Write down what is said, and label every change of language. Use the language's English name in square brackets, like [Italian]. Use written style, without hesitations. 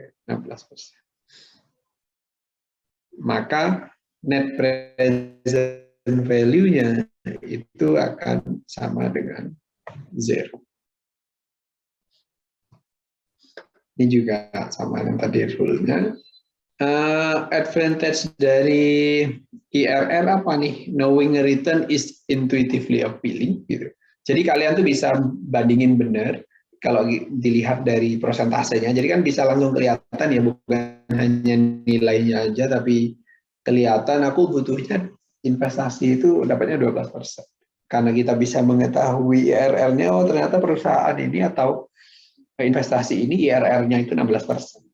[Indonesian] 16%. Maka net present value-nya itu akan sama dengan 0. Ini juga sama dengan tadi rule-nya. Advantage dari IRR apa nih? [English] Knowing a return is intuitively appealing. [Indonesian] Gitu. Jadi kalian tuh bisa bandingin benar kalau dilihat dari persentasenya. Jadi kan bisa langsung kelihatan ya, bukan hanya nilainya aja, tapi kelihatan aku butuhnya investasi itu dapatnya 12%. Karena kita bisa mengetahui IRR-nya, oh ternyata perusahaan ini atau investasi ini IRR-nya itu 16%.